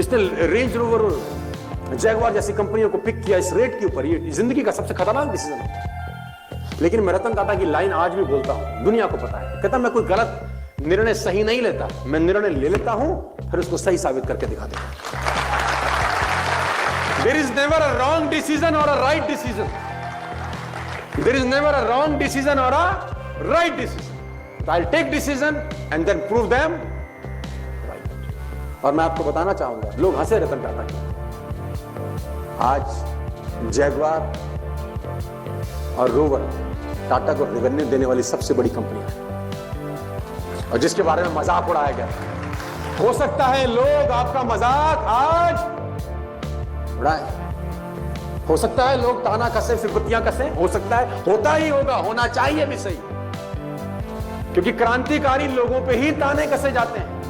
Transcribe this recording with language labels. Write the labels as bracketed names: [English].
[Hindi] इसने range rover और Jaguar जैसी कंपनियों को पिक किया इस रेट के ऊपर, ये जिंदगी का सबसे खतरनाक डिसीजन है। लेकिन मैं रतन टाटा की लाइन आज भी बोलता हूं, दुनिया को पता है। कहता मैं कोई गलत निर्णय सही नहीं लेता, मैं निर्णय ले लेता हूं फिर उसको सही साबित करके दिखा देता हूं। [English] There is never a wrong decision or a right decision. There is never a wrong decision or a right decision. So I'll take decision and then prove them right. [Hindi] और मैं आपको बताना चाहूंगा, लोग हंसे रतन टाटा की। आज जैगुआर और रोवर टाटा को रेवेन्यू देने वाली सबसे बड़ी कंपनी है, और जिसके बारे में मजाक उड़ाया गया। हो सकता है लोग आपका मजाक आज उड़ाए, हो सकता है लोग ताना कसे फिर कुतियां कसे, हो सकता है, होता ही होगा, होना चाहिए भी सही, क्योंकि क्रांतिकारी लोगों पे ही ताने कसे जाते हैं।